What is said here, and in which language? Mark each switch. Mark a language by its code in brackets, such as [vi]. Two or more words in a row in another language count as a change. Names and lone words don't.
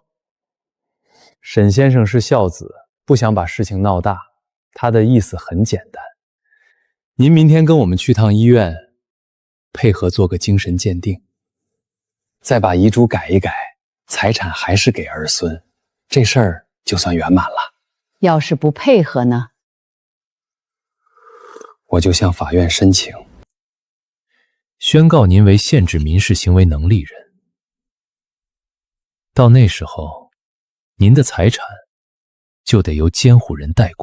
[zh] 沈先生是孝子，不想把事情鬧大，他的意思很簡單。您明天跟我們去趟醫院，配合做個精神鑑定，再把遺囑改一改，財產還是給兒孫，這事兒就算圓滿了。要是不配合呢？我就向法院申請，宣告您為限制民事行為能力人。到那時候，您的財產就得由監護人代管。